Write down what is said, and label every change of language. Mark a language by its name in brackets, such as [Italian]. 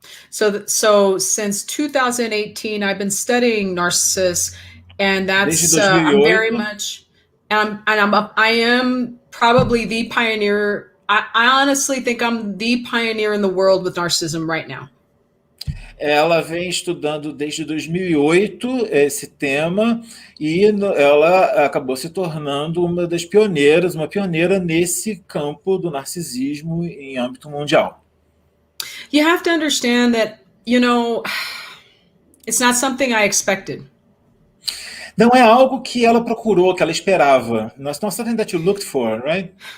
[English] So since 2018, I've been studying narcissists, and that's I'm very much, I am probably the pioneer. I honestly think I'm the pioneer in the world with narcissism right now. [Portuguese] Ela vem estudando desde 2008 esse tema e ela acabou se tornando uma pioneira nesse campo do narcisismo em âmbito mundial. [English] You have to understand that, you know, it's not something I expected. [Portuguese] Não é algo que ela procurou, que ela esperava. [English] It's not something that you looked for, right?